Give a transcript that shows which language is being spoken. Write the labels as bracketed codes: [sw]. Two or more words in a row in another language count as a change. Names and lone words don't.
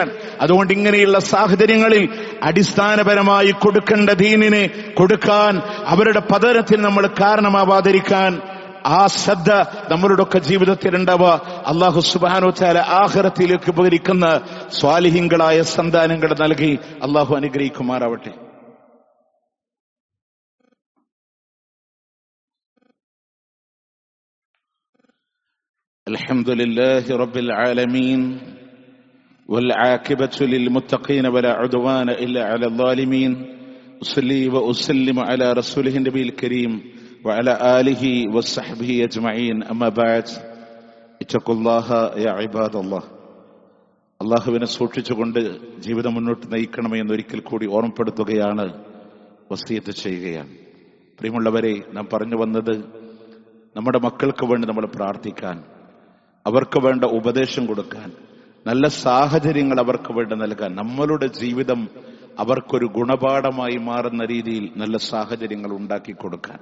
[ml] അതുകൊണ്ട് ഇങ്ങനെയുള്ള സാഹചര്യങ്ങളിൽ അടിസ്ഥാനപരമായി കൊടുക്കേണ്ട ദീനിനെ കൊടുക്കാൻ, അവരുടെ പതനത്തിൽ നമ്മൾ കാരണമാവാതിരിക്കാൻ ആ ശ്രദ്ധ നമ്മളുടെ ഒക്കെ ജീവിതത്തിൽ ഉണ്ടാവുക. [ar] الله سبحانه وتعالى [ml] ആഖിറത്തിലേക്ക് ഉപകരിക്കുന്ന സ്വാലിഹീങ്ങളായ സന്താനങ്ങൾ നൽകി അല്ലാഹു അനുഗ്രഹിക്കുമാറാവട്ടെ. [ar] الحمد لله رب العالمين والعاقبة للمتقين ولا عدوان إلا على الظالمين. أصلي وأسلم على رسوله النبي الكريم وعلى آله وصحبه أجمعين. أما بعد اتقوا الله يا عباد الله. [ml] അള്ളാഹുവിനെ സൂക്ഷിച്ചുകൊണ്ട് ജീവിതം മുന്നോട്ട് നയിക്കണമെന്ന് ഒരിക്കൽ കൂടി ഓർമ്മപ്പെടുത്തുകയാണ്, വസിയത്ത് ചെയ്യുകയാണ്. പ്രിയമുള്ളവരെ, നാം പറഞ്ഞു വന്നത് നമ്മുടെ മക്കൾക്ക് വേണ്ടി നമ്മൾ പ്രാർത്ഥിക്കാൻ, അവർക്ക് വേണ്ട ഉപദേശം കൊടുക്കാൻ, നല്ല സാഹചര്യങ്ങൾ അവർക്ക് വേണ്ടി നൽകാൻ, നമ്മളുടെ ജീവിതം അവർക്കൊരു ഗുണപാഠമായി മാറുന്ന രീതിയിൽ നല്ല സാഹചര്യങ്ങൾ ഉണ്ടാക്കി കൊടുക്കാൻ.